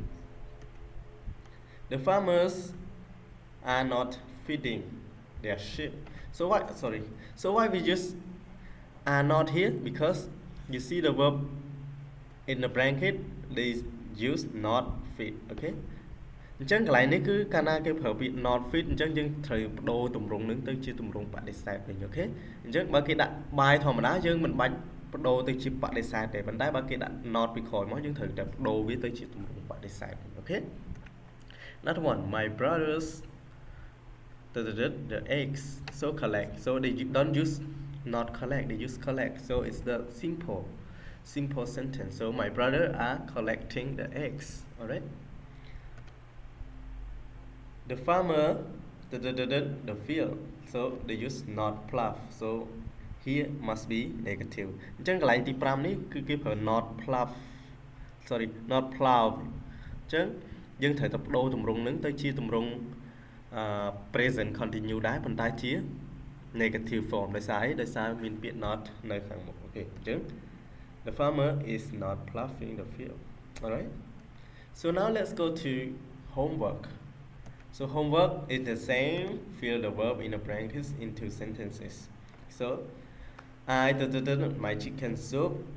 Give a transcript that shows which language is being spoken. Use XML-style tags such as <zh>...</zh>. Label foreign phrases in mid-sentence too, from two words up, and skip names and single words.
<en>the farmers are not feeding their sheep so why we just are not here because you see the verb in the bracket they use not feed okay</en> <km>អញ្ចឹងកន្លែងនេះគឺកាលណាគេប្រើពាក្យ</km> <en>not feed</en> <km>អញ្ចឹងយើងត្រូវបដូរទម្រង់នឹងទៅជាទម្រង់បដិសេធវិញអូខេអញ្ចឹងបើគេដាក់ by ធម្មតាយើងមិនបាច់បដូរទៅជាបដិសេធទេប៉ុន្តែបើគេដាក់ not ពីក្រោយមកយើងត្រូវតែបដូរវាទៅជាទម្រង់បដិសេធវិញអូខេ</km> <en>Another one my brothers the eggs so collect so they don't use not collect they use collect so it's the simple sentence so my brother are collecting the eggs alright the farmer the field so they use not plough so here must be negative</en> <km>អញ្ចឹងកន្លែងទី5នេះគឺគេប្រើ</km> <en>not plough not plough</en> <km>អញ្ចឹងយើងត្រូវតែបដូរទម្រង់នឹងទៅជាទម្រង់</km> <en>present continue</en> <km>ដែរប៉ុន្តែជា</km> <en>negative form</en> <km>ដោយសារមានពាក្យ</km> <en>not</en> <km>នៅខាងមុខអូខេអញ្ចឹង</km> <en>the farmer is not ploughing the field alright so now let's go to homework so homework is the same fill the verb in the brackets into sentences so I my chicken soup</en>